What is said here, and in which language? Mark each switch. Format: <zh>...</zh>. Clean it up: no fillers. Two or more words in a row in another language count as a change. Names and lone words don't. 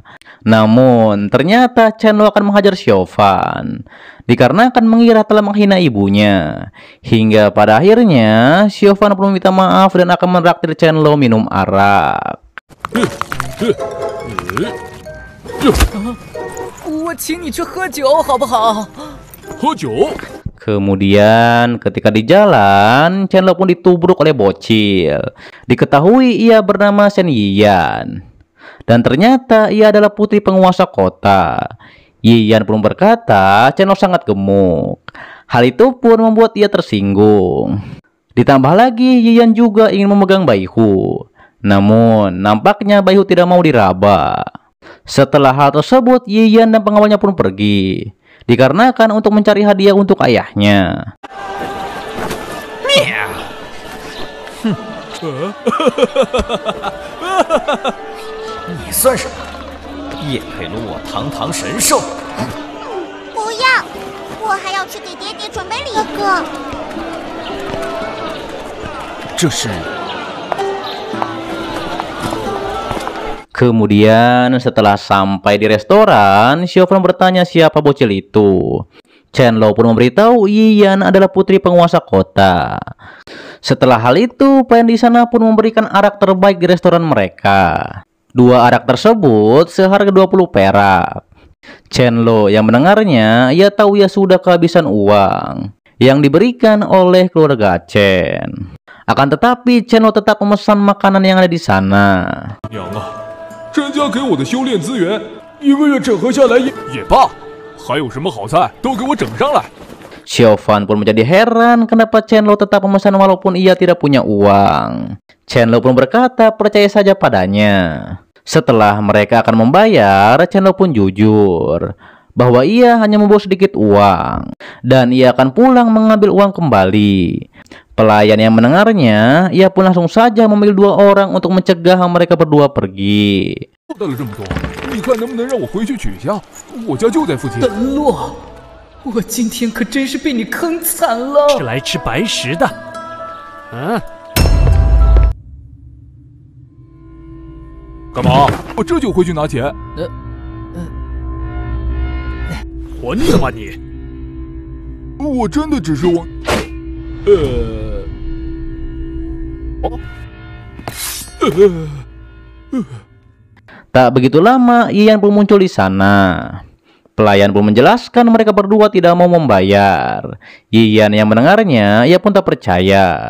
<id>Namun, ternyata Chenlo akan menghajar Xiaofan, dikarenakan mengira telah menghina ibunya. Hingga pada akhirnya, Xiaofan pun meminta maaf dan akan menraktir Chenlo minum arak.</id> <zh>我请你去喝酒，好不好？喝酒。</zh> <id>Kemudian ketika di jalan, Chenlo pun ditubruk oleh bocil. Diketahui ia bernama Shen Yiyan. Dan ternyata ia adalah putri penguasa kota. Yiyan pun berkata Chenlo sangat gemuk. Hal itu pun membuat ia tersinggung. Ditambah lagi Yiyan juga ingin memegang Baihu. Namun nampaknya Baihu tidak mau diraba. Setelah hal tersebut, Yiyan dan pengawalnya pun pergi, dikarenakan untuk mencari hadiah untuk ayahnya.</id> <zh>你算什么？也配沦我堂堂神兽？不要，我还要去给爹爹准备礼物。哥哥，这是。</zh> <id>Kemudian setelah sampai di restoran, Xiaofan bertanya siapa bocil itu. Chenlo pun memberitahu Yiyan adalah putri penguasa kota. Setelah hal itu, pelayan di sana pun memberikan arak terbaik di restoran mereka. Dua arak tersebut seharga 20 perak. Chenlo yang mendengarnya, ia tahu ia sudah kehabisan uang yang diberikan oleh keluarga Chen. Akan tetapi, Chenlo tetap memesan makanan yang ada di sana.</id> <zh>娘啊，甄家给我的修炼资源，1个月整合下来也罢，还有什么好菜都给我整上来。</zh> <id>Xiaofan pun menjadi heran kenapa Chenlo tetap memesan walaupun ia tidak punya uang. Chenlo pun berkata percaya saja padanya. Setelah mereka akan membayar, Chenlo pun jujur bahwa ia hanya membawa sedikit uang dan ia akan pulang mengambil uang kembali. Pelayan yang mendengarnya, ia pun langsung saja memilih dua orang untuk mencegah mereka berdua pergi.</id> <zh>带了这么多，你看能不能让我回去取一下？我家就在附近。本洛，我今天可真是被你坑惨了。是来吃白食的。嗯。干嘛？我这就回去拿钱。混子吧你！我真的只是忘。</zh> <id>Tak begitu lama, Yiyan pun muncul di sana. Pelayan pun menjelaskan mereka berdua tidak mau membayar. Yiyan yang mendengarnya, ia pun tak percaya.</id>